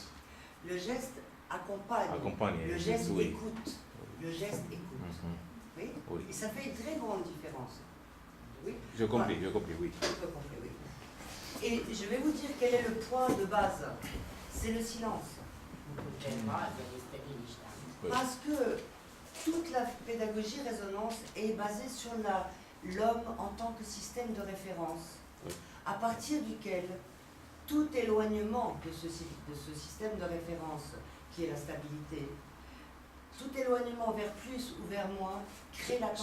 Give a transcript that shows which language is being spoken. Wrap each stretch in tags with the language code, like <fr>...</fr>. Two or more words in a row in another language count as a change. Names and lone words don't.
<fr>Le geste accompagne. Le geste oui. écoute. Le geste écoute. Mhm. Oui? Oui. Et ça fait une très grande différence. Oui? J'ai compris, oui. Un peu compris, oui. Et je vais vous dire quel est le point de base. C'est le silence.</fr> <ro>De bază este liniștea.</ro> <fr>Oui. Parce que toute la pédagogie résonance est basée sur l'homme en tant que système de référence, Oui. à partir duquel tout éloignement de ce système de référence, qui est la stabilité, tout éloignement vers plus ou vers moins, crée la tension.</fr>